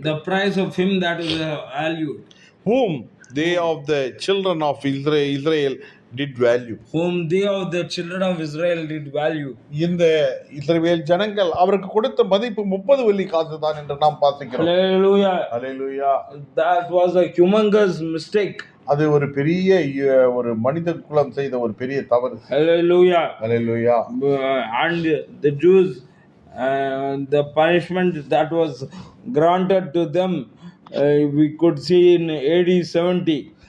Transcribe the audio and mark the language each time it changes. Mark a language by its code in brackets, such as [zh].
[en] the price of him that is valued, whom they of the children of Israel did value. Whom they of the children of Israel did value. [ta] இந்த இஸ்ரவேல் ஜனங்கள் அவருக்கு கொடுத்த மதிப்பு 30 வெள்ளிக்காசு தான் என்று நாம் பார்க்கிறோம். [en] Hallelujah. Hallelujah. That was a humongous mistake. [ta] அது ஒரு பெரிய ஒரு மனித குலம் செய்த ஒரு பெரிய தவறு. [en] Hallelujah. Hallelujah. And the Jews, the punishment that was granted to them, we could see in AD 70.